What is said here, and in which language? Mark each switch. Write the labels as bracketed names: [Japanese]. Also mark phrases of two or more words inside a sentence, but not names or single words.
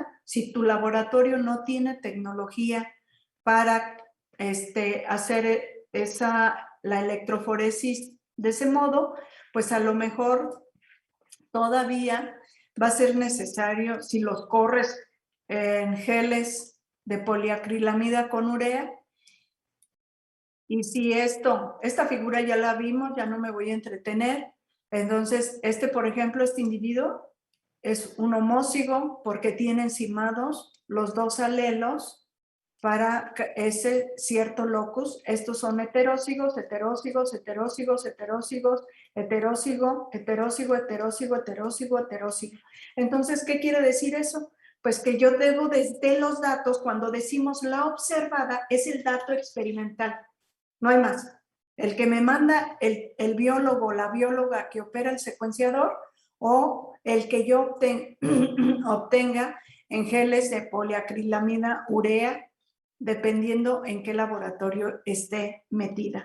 [Spanish] Si tu laboratorio no tiene tecnología para hacer la electroforesis de ese modo, pues a lo mejor todavía va a ser necesario, si los corres en geles de poliacrilamida con urea, y si esta figura ya la vimos, ya no me voy a entretener. Entonces, por ejemplo, este individuo es un homózigo porque tiene enzimados los dos alelos para ese cierto locus. Estos son heterózigos, heterózigos, heterózigos, heterózigos, heterózigo, heterózigo, heterózigo, heterózigo, heterózigo. Entonces, ¿qué quiere decir eso? Pues que yo debo desde los datos, cuando decimos la observada, es el dato experimental. No hay más. El que me manda el biólogo o la bióloga que opera el secuenciador o el que yo obtenga en geles de poliacrilamida urea, dependiendo en qué laboratorio esté metida.